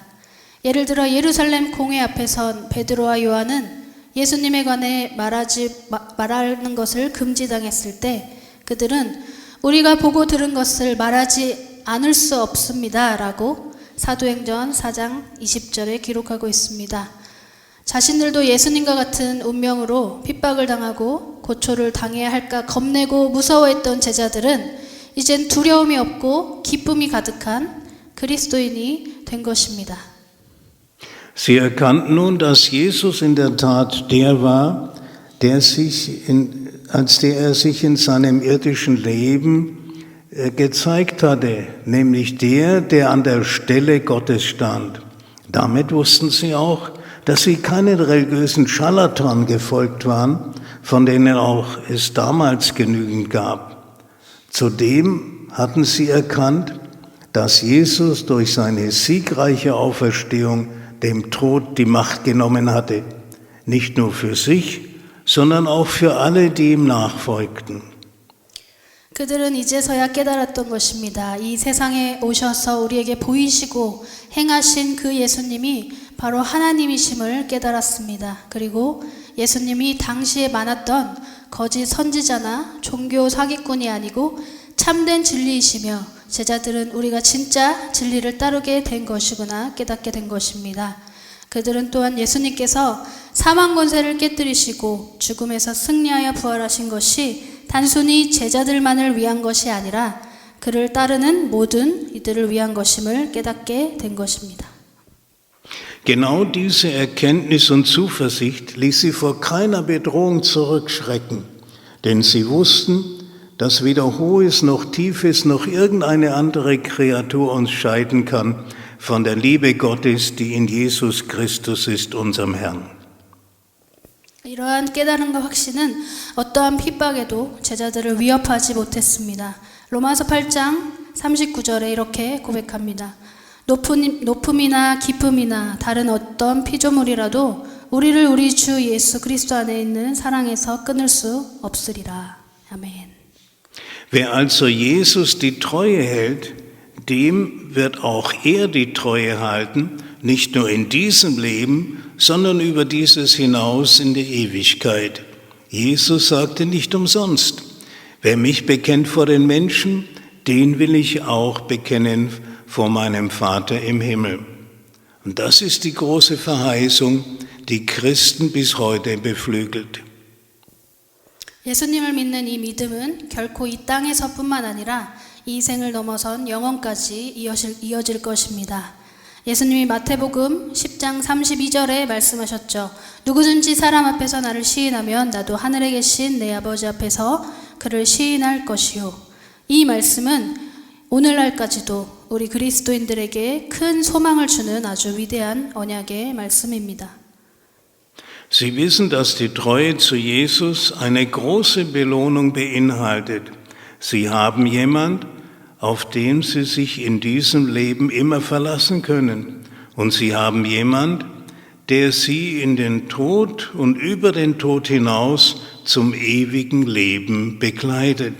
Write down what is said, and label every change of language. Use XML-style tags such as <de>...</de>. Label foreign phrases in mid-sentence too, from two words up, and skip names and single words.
<ko>예를 들어 예루살렘 공회 앞에 선 베드로와 요한은 예수님에 관해 말하는 것을 금지당했을 때 그들은 우리가 보고 들은 것을 말하지 않을 수 없습니다 라고 사도행전 4장 20절에 기록하고 있습니다. 자신들도 예수님과 같은 운명으로 핍박을 당하고 고초를 당해야 할까 겁내고 무서워했던 제자들은 이젠 두려움이 없고 기쁨이 가득한 그리스도인이 된 것입니다.</ko> <de>Sie erkannten nun, dass Jesus in der Tat der war, als der er sich in seinem irdischen Leben gezeigt hatte, nämlich der an der Stelle Gottes stand. Damit wussten sie auch, dass sie keinen religiösen Scharlatan gefolgt waren, von denen auch es damals genügend gab. Zudem hatten sie erkannt, dass Jesus durch seine siegreiche Auferstehung dem Tod die Macht genommen hatte, nicht nur für sich, sondern auch für alle, die ihm nachfolgten.</de> <ko>그들은 이제서야 깨달았던 것입니다. 이 세상에 오셔서 우리에게 보이시고 행하신 그 예수님이 바로 하나님이심을 깨달았습니다. 그리고 예수님이 당시에 많았던 거짓 선지자나 종교 사기꾼이 아니고 참된 진리이시며 제자들은 우리가 진짜 진리를 따르게 된 것이구나 깨닫게 된 것입니다. 그들은 또한 예수님께서 사망 권세를 깨뜨리시고 죽음에서 승리하여 부활하신 것이 단순히 제자들만을 위한 것이 아니라 그를 따르는 모든 이들을 위한 것임을 깨닫게 된 것입니다.</ko> <de>Genau diese Erkenntnis und Zuversicht ließ sie vor keiner Bedrohung zurückschrecken, denn sie wussten, dass weder Hohes noch Tiefes noch irgendeine andere Kreatur uns scheiden kann von der Liebe Gottes, die in Jesus Christus ist, unserem Herrn.</de> <ko>이러한 깨달음과 확신은 어떠한 핍박에도 제자들을 위협하지 못했습니다. 로마서 8장 39절에 이렇게 고백합니다. 높음이나 깊음이나 다른 어떤 피조물이라도 우리를 우리 주 예수 그리스도 안에 있는 사랑에서 끊을 수 없으리라. 아멘.</ko> <de>Wer also Jesus die Treue hält, dem wird auch er die Treue halten, nicht nur in diesem Leben, sondern über dieses hinaus in der Ewigkeit. Jesus sagte nicht umsonst: Wer mich bekennt vor den Menschen, den will ich auch bekennen vor meinem Vater im Himmel. Und das ist die große Verheißung, die Christen bis heute beflügelt.</de> <ko>예수님을 믿는 이 믿음은 결코 이 땅에서뿐만 아니라 이 생을 넘어선 영원까지 이어질 것입니다. 예수님이 마태복음 10장 32절에 말씀하셨죠. 누구든지 사람 앞에서 나를 시인하면 나도 하늘에 계신 내 아버지 앞에서 그를 시인할 것이요. 이 말씀은 오늘날까지도 우리 그리스도인들에게 큰 소망을 주는 아주 위대한 언약의 말씀입니다.</ko> <de>Sie wissen, dass die Treue zu Jesus eine große Belohnung beinhaltet. Sie haben jemand, auf den sie sich in diesem Leben immer verlassen können. Und sie haben jemand, der sie in den Tod und über den Tod hinaus zum ewigen Leben begleitet.</de>